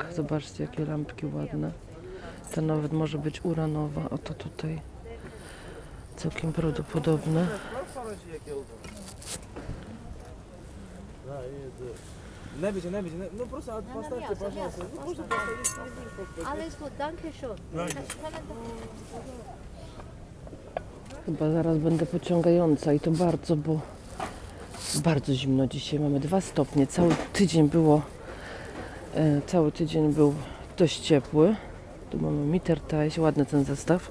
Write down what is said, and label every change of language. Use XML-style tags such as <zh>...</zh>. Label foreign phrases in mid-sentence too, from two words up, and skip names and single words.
<pl>Zobaczcie, jakie lampki ładne. Ta nawet może być uranowa. Oto tutaj całkiem prawdopodobne. Не będzie, no proszę, postawcie, пожалуйста. No proszę postawić,</pl> <de>Alles gut, danke schön.</de> <pl>Chyba zaraz będę pociągająca i to bardzo, bo bardzo zimno dzisiaj. Mamy 2 stopnie. Cały tydzień był dość ciepły. Tu mamy Mitterteich, ładny ten zestaw.</pl>